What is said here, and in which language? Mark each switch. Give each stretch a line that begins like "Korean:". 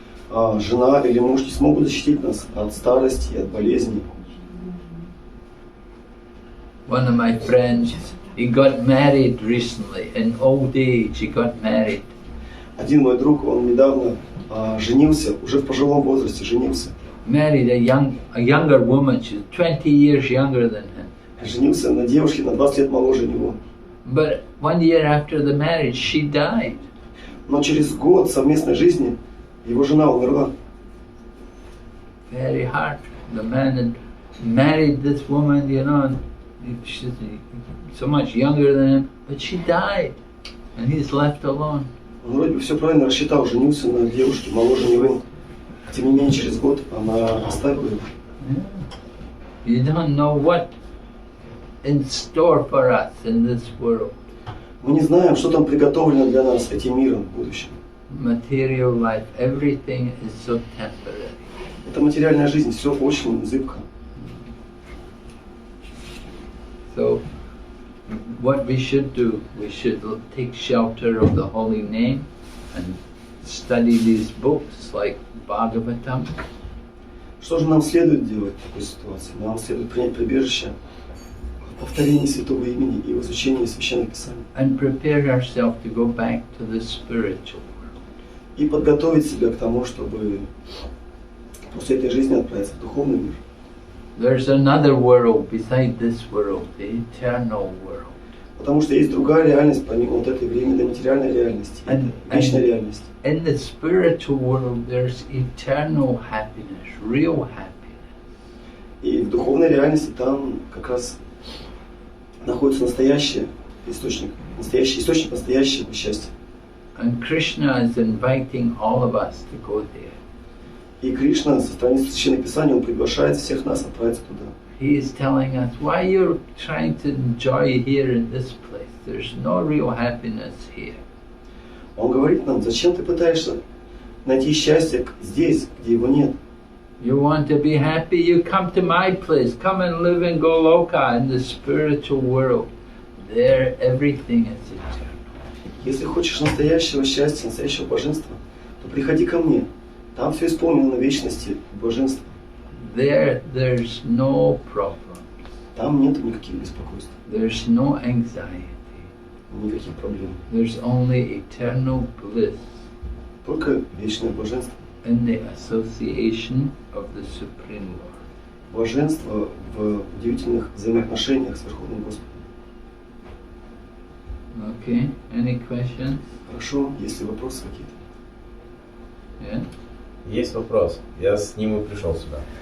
Russian: А жена или муж не смогут защитить нас от старости и от болезней.
English: One of my friends, he got married recently, in old age he got married.
Russian: Один мой друг, он недавно женился, уже в пожилом возрасте женился.
English: Married a younger woman, she's 20 years younger than him.
Russian: Женился на девушке на 20 лет моложе него.
English: But 1 year after the marriage, she died.
Russian: Но через год совместной жизни его жена умерла.
English: Very hard. The man had married this woman, you know, and she's so much younger than him, but she died, and he's left alone.
Russian: Он вроде бы все правильно рассчитал, женился на девушке моложе него. Тем не менее, через год она оставила его.
English: You don't know what in store for us in this world.
Russian: Мы не знаем, что там приготовлено для нас этим миром в будущем.
English: Material life, everything is so temporary.
Russian: Это материальная жизнь, все очень зыбко.
English: So, what we should do, we should take shelter of the holy name and study these books like Bhagavatam.
Russian: Что же нам следует делать в такой ситуации? Нам следует принять прибежище в повторении святого имени и в изучении священных писаний.
English: And prepare ourselves to go back to the spiritual world.
Russian: И подготовить себя к тому, чтобы после этой жизни отправиться в духовный мир.
English: There's another world beside this world, the eternal world.
Russian: Потому что есть другая реальность, помимо вот этой временной материальной реальности, вечной реальности.
English: In the spiritual world, there's eternal happiness, real happiness.
Russian: И в духовной реальности там как раз находится настоящий источник настоящего счастья.
English: And Krishna is inviting all of us to go there.
Russian: И Кришна со страницы Священного Писания, он приглашает всех нас отправиться туда.
English: He is telling us why you're trying to enjoy here in this place. There's no real happiness here.
Russian: Он говорит нам, зачем ты пытаешься найти счастье здесь, где его нет?
English: You want to be happy? You come to my place. Come and live in Goloka, in the spiritual world. There, everything is eternal.
Russian: Если хочешь настоящего счастья, настоящего блаженства, то приходи ко мне. Там все исполнено на вечности блаженства.
English: There, there's no problem.
Russian: Там нет никаких беспокойств,
English: There's no anxiety.
Russian: никаких проблем.
English: There's only eternal bliss
Russian: Только вечное блаженство.
English: in the association of the Supreme Lord.
Russian: Блаженство в удивительных взаимоотношениях с Верховным Господом.
English: Okay, any questions?
Russian: Хорошо, есть ли вопросы какие-то?
English: Yeah?
Russian: Есть вопрос. Я с ним и пришел сюда.